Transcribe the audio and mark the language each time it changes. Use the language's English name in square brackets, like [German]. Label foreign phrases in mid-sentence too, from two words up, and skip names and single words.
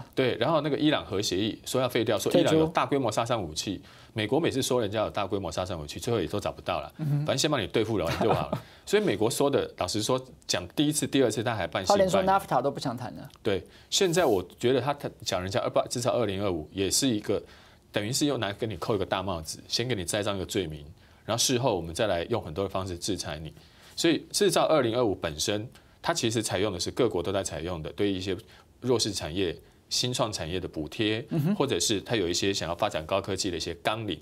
[Chinese] 對，然後那個伊朗核協議說要廢掉，說伊朗有大規模殺傷武器。美國每次說人家有大規模殺傷武器，最後也都找不到了。反正先把你對付了就好了。所以美國說的，老實說，講第1次、第2次，他還半信半疑。他連說 NAFTA 都不想談了。對，現在我覺得他講人家至少2025也是一個，等於是又拿跟你扣一個大帽子，先給你栽上一個罪名。然后事后我们再来用很多的方式制裁你。所以制造2025本身，它其实采用的是各国都在采用的，对一些弱势产业、新创产业的补贴，或者是它有一些想要发展高科技的一些纲领。